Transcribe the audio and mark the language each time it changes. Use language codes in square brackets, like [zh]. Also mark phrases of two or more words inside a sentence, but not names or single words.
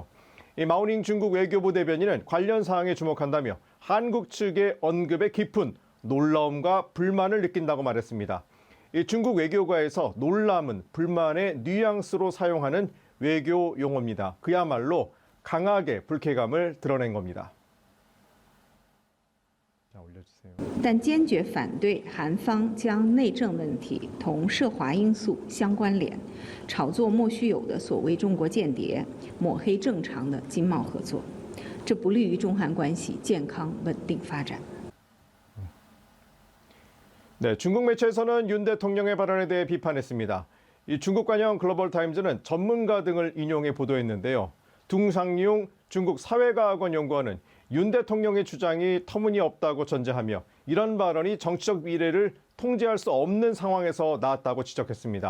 [ko] 마오닝 중국 외교부 대변인은 관련 사항에 주목한다며 한국 측의 언급에 깊은 놀라움과 불만을 느낀다고 말했습니다. 중국 외교가에서 놀람은 불만의 뉘앙스로 사용하는 외교 용어입니다. 그야말로 강하게 불쾌감을 드러낸 겁니다. 자, 올려주세요. [zh] 但坚决反对韩方将内政问题同涉华因素相关联，炒作莫须有的所谓中国间谍，抹黑正常的经贸合作，这不利于中韩关系健康稳定发展。 [ko] 네, 중국 매체에서는 윤 대통령의 발언에 대해 비판했습니다. 이 중국 관영 글로벌 타임즈는 전문가 등을 인용해 보도했는데요. 둥상용 중국 사회과학원 연구원은 윤 대통령의 주장이 터무니없다고 전제하며 이런 발언이 정치적 미래를 통제할 수 없는 상황에서 나왔다고 지적했습니다.